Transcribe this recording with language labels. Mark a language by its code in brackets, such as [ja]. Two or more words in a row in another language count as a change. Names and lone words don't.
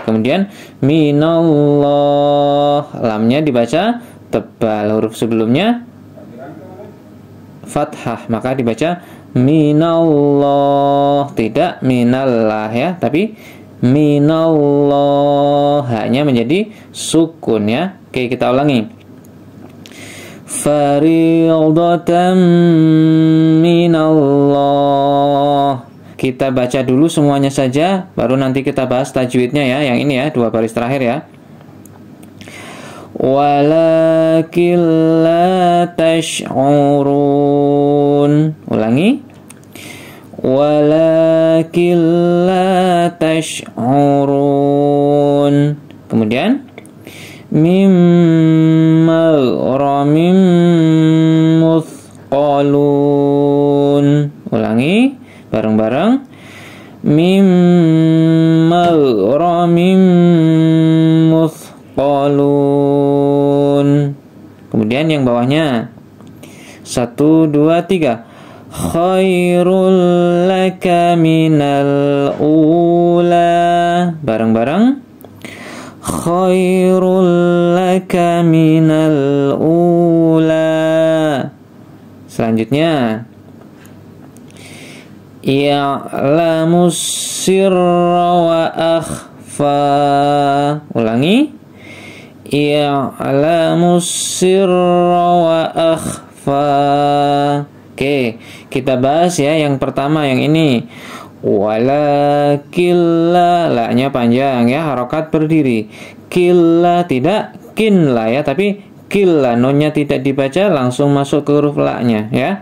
[id] Kemudian minallah, lamnya dibaca tebal, huruf sebelumnya fathah, maka dibaca minallah, tidak minallah ya, tapi minallah, hanya menjadi sukun ya. Oke, kita ulangi. [ar] فريضة من الله. [id] Kita baca dulu semuanya saja, baru nanti kita bahas tajwidnya ya. Yang ini ya, 2 baris terakhir ya. [ar] ولكن لا تشعرون. Ulangi. ولكن لا تشعرون. Kemudian من مغرم مثقلون. [id] Ulangi bareng-bareng. [ar] من مغرم مثقلون. [id] Kemudian yang bawahnya 1, 2, 3. [ar] خير لك من الأولى. Bareng-bareng. خير لك من الأولى. Selanjutnya يعلم السر وأخفى. Ulangi. يعلم السر وأخفى. [id] Oke, kita bahas ya yang pertama, yang ini. Walakilla, la-nya panjang ya, harokat berdiri. Killa tidak kinla ya, tapi killa, nunnya tidak dibaca, langsung masuk ke huruf la-nya ya.